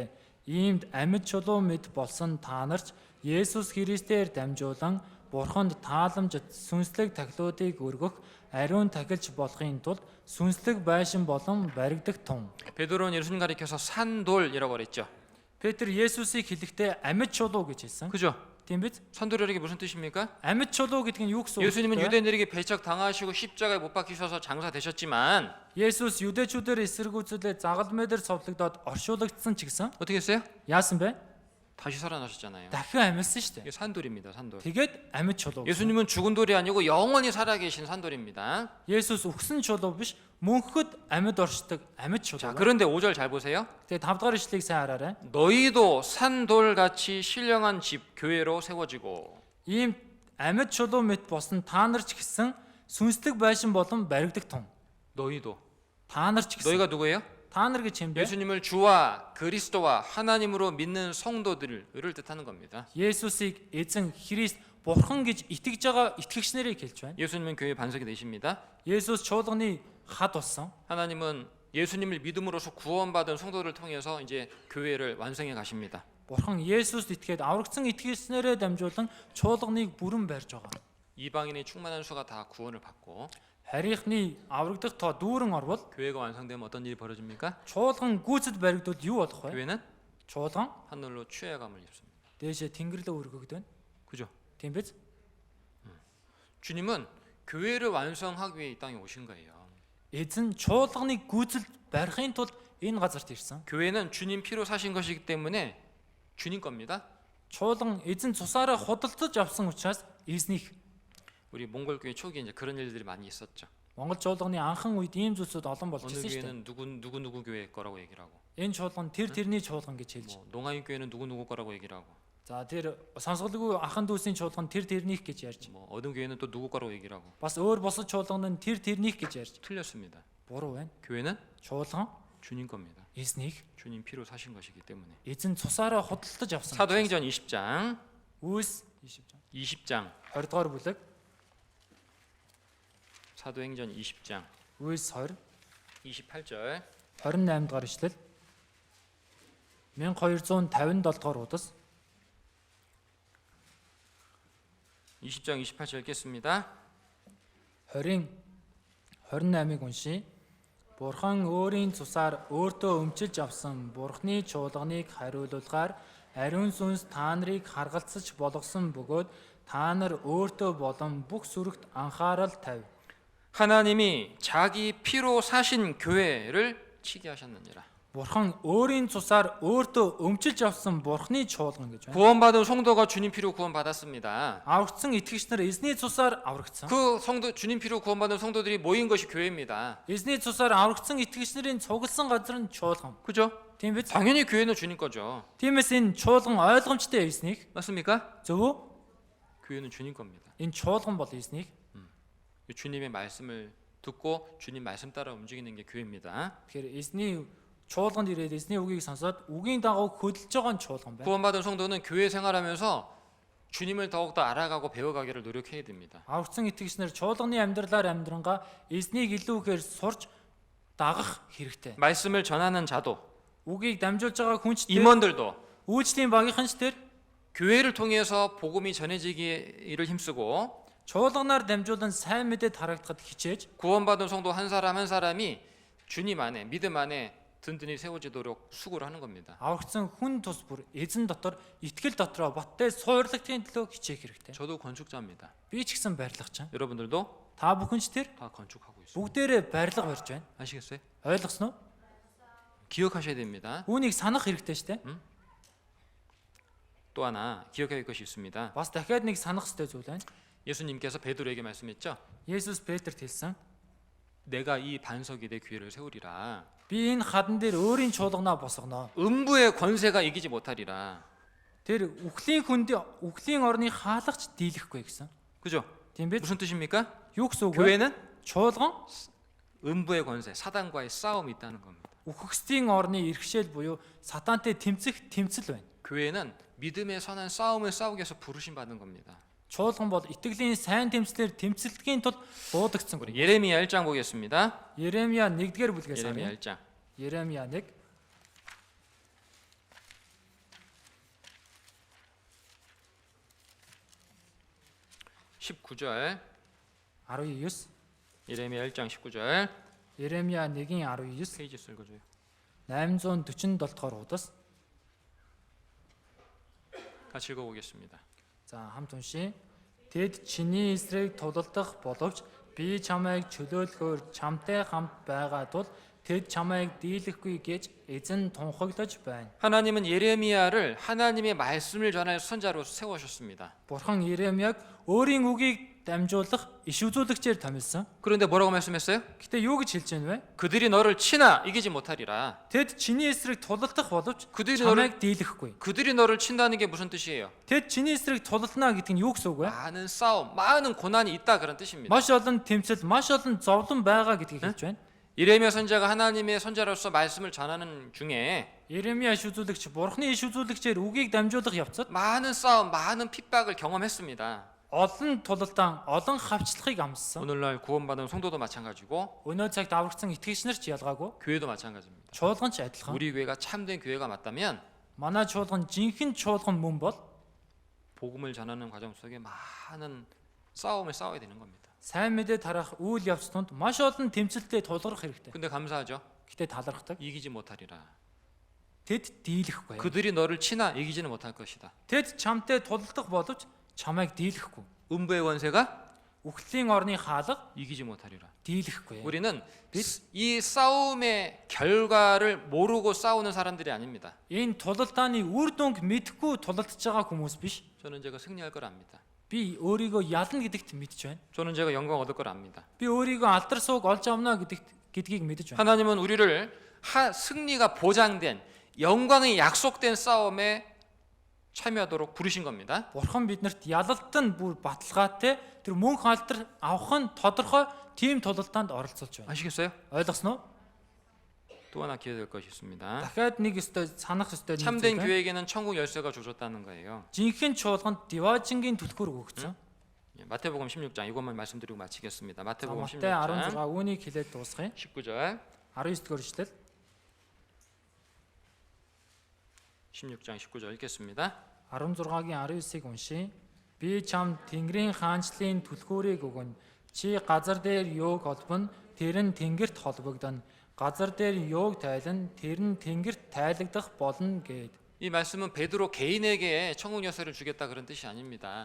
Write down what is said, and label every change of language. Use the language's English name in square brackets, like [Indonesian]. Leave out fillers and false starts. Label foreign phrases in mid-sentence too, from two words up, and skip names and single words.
[Mongolian] Иймд амьд чулуу мэд болсон та нарч Есүс Христээр дамжуулан Бурханд тааламжид сүнслэг тахилуудыг өргөх ариун тахилч болохын тулд сүнслэг байшин болон баригдах тун. [Korean] 베드로는 예수님 가리켜서 산돌이라고 그랬죠. [Mongolian] Петр Есүсийг хэлэхдээ амьд чулуу гэж хэлсэн. [Korean] 그죠? [Mongolian] Тийм биз? [Korean] 산돌이라는 게 무슨 뜻입니까? [Mongolian] Амьд чулуу гэдэг нь юу гэсэн үг [Korean] 예수님은 [Mongolian] вэ? [Korean] 유대인들에게 배척 당하시고 십자가에 못 박히셔서 장사되셨지만 [Mongolian] Есүс юдэчүүдээр эсэргүүцүүлээ загалмай дээр цовлогдоод оршуулгдсан ч гэсэн [Korean] 어떻게 했어요? [Mongolian] яасан бэ? [Korean] 다시 살아나셨잖아요. [Mongolian] Дахин амьдсан шүү [Korean] 이게 [Mongolian] дээ. [Korean] 산돌입니다. 산돌. [Mongolian] Тэгээд амьд чулуу. [Korean] 예수님은 죽은 돌이 아니고 영원히 살아계신 산돌입니다. [Mongolian] Есүс өгсөн чулуу биш, мөнхөд амьд оршдог амьд [Korean] 자, [Mongolian] чулуу. [Korean] 그런데 5절 잘 보세요. [Mongolian] Тэгээд 5 дахь ишлэгийг сайн хараарай. [Korean] 너희도 산돌같이 신령한 집 교회로 세워지고 [Mongolian] Ийм амьд чулуу мэт босон та нар ч гэсэн сүнслэг байшин болон баригдах тун. [Korean] 너희도 [Mongolian] Та нар ч гэсэн. [Korean] 너희가 누구예요? [Mongolian] Та нар гэж юм бэ? [Korean] 예수님을 주와 그리스도와 하나님으로 믿는 성도들을 뜻하는 겁니다. [Mongolian] Есүсийг эзэн Христ бурхан гэж итгэж байгаа итгэгч нарыг хэлж байна. [Korean] 예수님은 교회의 반석이 되십니다. [Mongolian] Есүс чуулганы хад болсон. [Korean] 하나님은 예수님을 믿음으로써 구원받은 성도를 통해서 이제 교회를 완성해 가십니다. [Mongolian] Бурхан Есүст итгээд аврагдсан итгэгчнэрээ дамжуулан чуулганыг бүрэн барьж байгаа. [Korean] 이방인의 충만한 수가 다 구원을 받고 [Mongolian] харийнхны аврагдах тоо дүүрэн орвол [Korean] 교회가 완성되면 어떤 일이 벌어집니까? [Mongolian] чуулган гүйцэд баригдвал юу болох вэ? [Korean] 교회는 [Mongolian] Чуулган [Korean] 하늘로 취해감을 입습니다. [Mongolian] дээшээ тэнгэр рүү өргөгдөн. [Korean] 그죠? [Mongolian] Тийм биз? [Korean] 주님은 교회를 완성하기 위해 이 땅에 오신 거예요. [Mongolian] Эзэн чуулганыг гүйцэлд барихын тулд энэ газарт ирсэн. [Korean] 교회는 주님 피로 사신 것이기 때문에 주님 겁니다. [Mongolian] Чуулган эзэн цусаараа худалдаж авсан учраас эзнийг. [Korean] 우리 몽골 교회 초기에 이제 그런 일들이 많이 있었죠. [Mongolian] Монгол чуулганы анхан үед ийм зүйлсүүд олон болж [Korean] 어느 [Mongolian] ирсэн шүү дээ. [Korean] 교회는 누구 교회 거라고 얘기를 하고, [Mongolian] Энэ чуулган тэр тэрний чуулган гэж хэлж. [Korean] 뭐 농아인 교회는 누구 거라고 얘기를 하고, [Mongolian] За тэр сонсголгүй ахан дүүсийн чуулган тэр тэрнийх гэж ярьж. [Korean] 뭐 어느 교회는 또 누구 거라고 얘기를 하고 [Mongolian] Бас өөр бусад чуулган нь тэр тэрнийх гэж ярьж. [Korean] 틀렸습니다. [Mongolian] Буруу байна. [Korean] 교회는 [Mongolian] Чуулган [Korean] 주님 겁니다. [Mongolian] эзнийг [Korean] 주님 피로 사신 것이기 때문에. [Mongolian] эзэн цусаараа худалдаж авсан. [Korean] 사도행전 20장 [Mongolian] Үүс [Korean] 20장 [Mongolian] 20 дугаар бүлэг. [Korean] 사도행전 20장 [Mongolian] Үүс 20 [Korean] 28절 [Mongolian] 28 дугаар ишлэл. 1257 дугаар удас [Korean] 20장 28절 읽겠습니다. [Mongolian] 20 28-ыг уншия. Бурхан өөрийн цусаар өөртөө өмчилж авсан Бурханы чуулганыг хариулуулгаар ариун сүнс та нарыг харгалцаж болгосон бөгөөд та нар өөртөө болон бүх сүрэгт анхаарал тавь. [Korean] 하나님이 자기 피로 사신 교회를 치게 하셨느니라. [Mongolian] Бурхан өөрийн цусаар өөртөө өмчилж авсан Бурханы чуулган гэж байна. [Korean] 구원받은 성도가 주님 피로 구원받았습니다. [Mongolian] Аврагдсан итгэгч нар эзний цусаар аврагдсан. [Korean] 그 성도 주님 피로 구원받은 성도들이 모인 것이 교회입니다. [Mongolian] Эзний цусаар аврагдсан итгэгч нарын цугласан газар нь чуулган. [Korean] 그죠? [Mongolian] Тийм биз? [Korean] 당연히 교회는 주님 거죠. [Mongolian] Тиймээс энэ чуулган ойлгомжтой эзнийг [Korean] 맞습니까? [Mongolian] зөв үү? [Korean] 교회는 주님 겁니다. [Mongolian] Энэ чуулган бол эзнийг. [Korean] 주님의 말씀을 듣고 주님 말씀 따라 움직이는 게 교회입니다. [Mongolian] Тэгэхээр эзний чуулганд ирээд эзний үгийг сонсоод үгийн дагуу хөдөлж байгаа нь чуулган байна. [Korean] 구원받은 성도는 교회 생활하면서 주님을 더욱더 알아가고 배워가기를 노력해야 됩니다. [Mongolian] Аврагдсан итгэгч нар чуулганы амьдралаар амьдрангаа эзнийг илүүхээр сурч дагах хэрэгтэй. [Korean] 말씀을 전하는 자도 [Mongolian] Үгийг дамжуулж байгаа хүнч тэр [Korean] 임원들도 [Mongolian] үйлчлэлийн багийнхан ч тэр [Korean] 교회를 통해서 복음이 전해지기를 힘쓰고 [Mongolian] чуулганаар дамжуулан сайн мэдээд харагдахад хичээж [Korean] 구원받은 성도 한 사람 한 사람이 주님 안에 믿음 안에 든든히 세워지도록 수고를 하는 겁니다. [Mongolian] аврагдсан хүн тус бүр эзэн дотор итгэл дотроо баттай суурлагдахын төлөө хичээх хэрэгтэй. [Korean] 저도 건축자입니다. [Mongolian] Би ч гэсэн барилгач. [Korean] 여러분들도 [Mongolian] Та бүхэн ч тэр [Korean] 다 건축하고 있습니다. [Mongolian] бүгдээрээ барилга барьж байна. [Korean] 아시겠어요? [Mongolian] Ойлгосноо? [Korean] 기억하셔야 됩니다. [Mongolian] Үүнийг санах хэрэгтэй шүү дээ. [Korean] 또 하나 기억해야 할 것이 있습니다. [Mongolian] Бас дахиад нэг санах хэрэгтэй зүйл байна. [Korean] 예수님께서 베드로에게 말씀했죠. [Mongolian] Есүс Петрт хэлсэн. [Korean] 내가 이 반석이 내 교회를 세우리라. [Mongolian] Би энэ хадан дээр өөрийн чуулганаа босгоно. [Korean] 음부의 권세가 이기지 못하리라. [Mongolian] Тэр үхлийн орны хаалгач дийлэхгүй гэсэн. [Korean] 그죠? [Mongolian] Тийм биз? [Korean] 무슨 뜻입니까? [Mongolian] Юу гэсэн үг вэ? [Korean] 교회는 [Mongolian] Чуулган [Korean] 음부의 권세, 사단과의 싸움이 있다는 겁니다. [Mongolian] үхгсдийн орны иргэшэл буюу сатантай тэмцэх тэмцэл байна. [Korean] 교회는 믿음의 선한 싸움을 싸우기 위해서 부르심 받는 겁니다. [Mongolian] Чуулган бол итгэлийн сайн тэмцлэр тэмцэлдэхийн тулд дуудагдсан [Korean] 우리 [Mongolian] хүн. [Korean] 예레미야 1장 보겠습니다. [Mongolian] Еремия 1-р бүлгээс [Korean] 예레미야 [Mongolian] харъя. [Korean] 1장. [Mongolian] Еремия 1 [Korean] 19절. [Mongolian] 19. [Korean] 예레미야 1장 19절. [Mongolian] Еремия 1-ийн 19 [Korean] 페이지 쓸 거죠. [Mongolian] 847 дугаар удас. [Korean] 같이 읽어보겠습니다. [Mongolian] За хамт уншия. Тэд чиний эсрэг тулалдах боловч би чамайг чөлөөлөхөөр чамтай хамт байгаа тул тэд чамайг дийлэхгүй гэж эзэн тунхаглаж байна. [Korean] 하나님은 예레미야를 하나님의 말씀을 전할 선자로 세우셨습니다. [Mongolian] Бурхан Еремияг өөрийн үгийг дамжуулах иш үзүүлэгчээр томилсон. [Korean] 그런데 뭐라고 말씀했어요? [Mongolian] Гэтэ юу гэж хэлж байна вэ? [Korean] 그들이 너를 치나 이기지 못하리라. [Mongolian] Тэд чиний эсрэг тулалдах боловч [Korean] 그들이 [Mongolian] чамайг дийлэхгүй. [Korean] 그들이 너를 친다는 게 무슨 뜻이에요? [Mongolian] Тэд чиний эсрэг тулалдана гэдэг нь юу гэсэн үг вэ? [Korean] 많은 싸움, 많은 고난이 있다 그런 뜻입니다. [Mongolian] Маш олон тэмцэл, маш олон зовлон байгаа гэдгийг хэлж байна. [Korean] 예레미야 선자가 하나님의 선자로서 말씀을 전하는 중에 [Mongolian] Еремия иш үзүүлэгч, Бурханы иш үзүүлэгчээр үгийг дамжуулах явцад [Korean] 많은 싸움, 많은 핍박을 경험했습니다. [Mongolian] олон тулалдаан, олон хавчлагыг амссан. [Korean] 오늘날 구원받은 성도도 마찬가지고 [Mongolian] Өнөө цагт аврагдсан итгэгч нар ч ялгаагүй. [Korean] 교회도 마찬가지입니다. [Mongolian] Чуулган ч адилхан. [Korean] 우리 교회가 참된 교회가 맞다면 [Mongolian] Манай чуулган жинхэнэ чуулган мөн бол [Korean] 복음을 전하는 과정 속에 많은 싸움을 싸워야 되는 겁니다. [Mongolian] сайн мэдээ тарах үйл явц тунд маш олон тэмцэлтэд тулгарх хэрэгтэй. [Korean] 근데 감사하죠. [Mongolian] Гэтэ талархдаг. [Korean] 이기지 못하리라. [Mongolian] Тэд дийлэхгүй. [Korean] 그들이 너를 치나 이기지는 못할 것이다. [Mongolian] Тэд чамтай тулдах боловч чамайг дийлэхгүй. [Korean] 음부의 권세가 [Mongolian] Үхлийн орны хаалга [Korean] 이기지 못하리라. [Mongolian] дийлэхгүй. [Korean] 우리는 이 싸움의 결과를 모르고 싸우는 사람들이 아닙니다. [Mongolian] Энэ тулалдааны үр дүнг мэдэхгүй тулалдж байгаа хүмүүс биш. [Korean] 저는 제가 승리할 걸 압니다. [Mongolian] Би өөрийгөө ялна гэдэгт мэдж байна. [Korean] 저는 제가 영광 얻을 걸 압니다. [Mongolian] Би өөрийгөө алдар сууг олж авна гэдгийг мэдэж байна. [Korean] 하나님은 우리를 승리가 보장된 영광이 약속된 싸움에 참여하도록 부르신 겁니다. [Mongolian] Бурхан биднэрт ялалтан бүр баталгаатай тэр мөнх алдар авах нь тодорхой тийм тулалдаанд оролцуулж байна. [Korean] 아시겠어요? [Mongolian] Ойлгосноо? [Korean] 또 하나 기억될 것이 있습니다. [Mongolian] Дахиад нэг өстой санах өстой нэг [Korean] 참된 [Mongolian] зүйл байна. [Korean] 교회에게는 천국 열쇠가 주어졌다는 거예요. [Mongolian] Жинхэнэ чуулганд Диважингийн түлхүүр өгөгдсөн. [Korean] 예, 마태복음 16장 이것만 말씀드리고 마치겠습니다. 마태복음 [Mongolian] Матай [Korean] 16장 [Mongolian] 16 үүнийг хэлээд дуусгая. [Korean] 19절 [Mongolian] 19-р эшлэл. [Korean] 16장 19절 읽겠습니다. [Mongolian] 16-гийн 19-ыг уншия. Би чам Тэнгэрийн хаанчлалын түлхүүрийг өгнө. Чи газар дээр юуг холбоно, тэр нь тэнгэрт холбогдоно. газар дээр юуг тайлан, тэр нь тэнгэрт тайлагдах болно гэд. [Korean] 이 말씀은 베드로 개인에게 천국 열쇠를 주겠다 그런 뜻이 아닙니다.